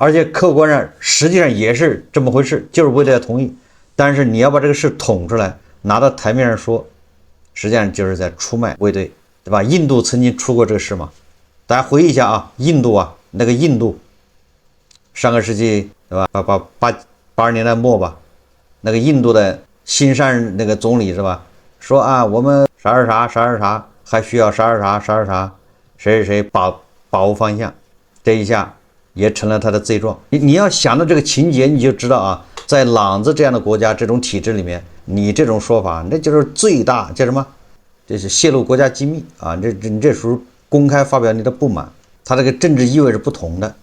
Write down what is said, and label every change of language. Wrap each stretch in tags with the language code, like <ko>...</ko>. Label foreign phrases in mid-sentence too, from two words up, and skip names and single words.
<zh>而且客觀上實際上也是這麼回事，就是衛队要同意。但是你要把這個事捅出來，拿到台面上說，實際上就是在出賣衛队，對吧？印度曾經出過這個事嘛？大家回憶一下啊，印度啊，那個印度，上個世紀對吧，80年代末吧。那個印度的新上那個總理是吧，說啊，我們啥還需要啥誰把握方向，這一下也成了他的罪狀。你要想到這個情節，你就知道啊，在朗子這樣的國家這種體制裡面，你這種說法那就是最大叫什麼這是泄露國家機密啊，你這属於公開发表你的不滿，它这个政治意味是不同的。</zh>